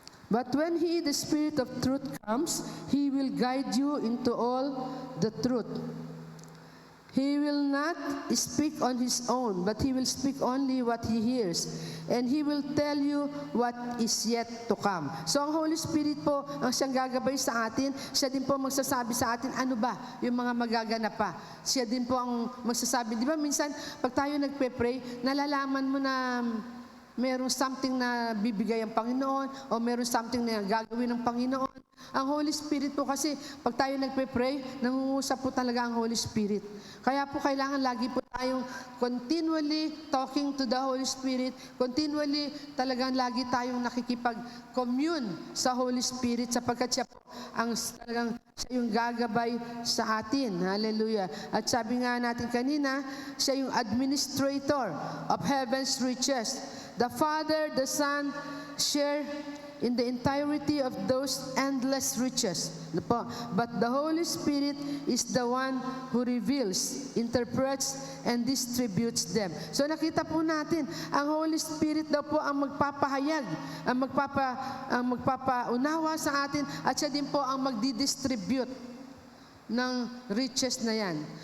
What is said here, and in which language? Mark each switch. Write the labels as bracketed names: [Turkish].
[English] But when He, the Spirit of truth, comes, He will guide you into all the truth. He will not speak on His own, but He will speak only what He hears. And He will tell you what is yet to come. [Filipino] So ang Holy Spirit po, ang siyang gagabay sa atin, siya din po magsasabi sa atin, ano ba yung mga magaganap pa. Siya din po ang magsasabi. Di ba minsan, pag tayo nagpe-pray, nalalaman mo na merong something na bibigay ang Panginoon o merong something na gagawin ng Panginoon. Ang Holy Spirit po kasi, pag tayo nagpe-pray, nangungusap po talaga ang Holy Spirit. Kaya po kailangan lagi po tayong [English] continually talking to the Holy Spirit, [Filipino] continually talagang lagi tayong nakikipag-commune sa Holy Spirit sapagkat siya po ang talagang siya yung gagabay sa atin. [English] Hallelujah. [Filipino] At sabi nga natin kanina, siya yung [English] administrator of heaven's riches. The Father, the Son, share in the entirety of those endless riches. [Filipino] Ano po? [English] But the Holy Spirit is the one who reveals, interprets, and distributes them. [Filipino] So nakita po natin, ang Holy Spirit daw po ang magpapahayag, ang magpapaunawa sa atin, at siya din po ang magdidistribute ng riches na yan.